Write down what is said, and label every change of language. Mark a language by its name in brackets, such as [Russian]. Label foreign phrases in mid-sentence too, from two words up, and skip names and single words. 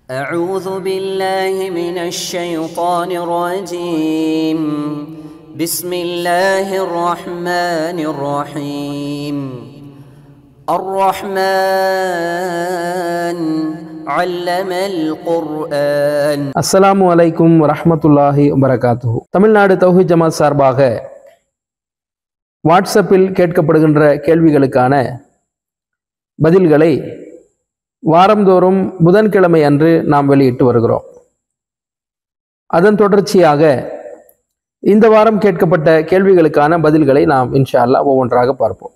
[Arabic] أعوذ بالله من الشيطان الرجيم بسم الله الرحمن الرحيم الرحمن علم القرآن. السلام عليكم ورحمة الله وبركاته. [Tamil] தமிழ்நாடு தௌஹீத் ஜமாத் சார்பாக வாட்ஸ்அப்பில் கேட்கப்படுகின்ற கேள்விகளுக்கான பதில்களை வாரந்தோறும் புதன்கிழமை அன்று நாம் வெளியிட்டு வருகிறோம். அதன் தொடர்ச்சியாக இந்த வாரம் கேட்கப்பட்ட கேள்விகளுக்கான பதில்களை நாம் [Arabic] إن شاء الله [Tamil] ஒவ்வொன்றாக பார்ப்போம்.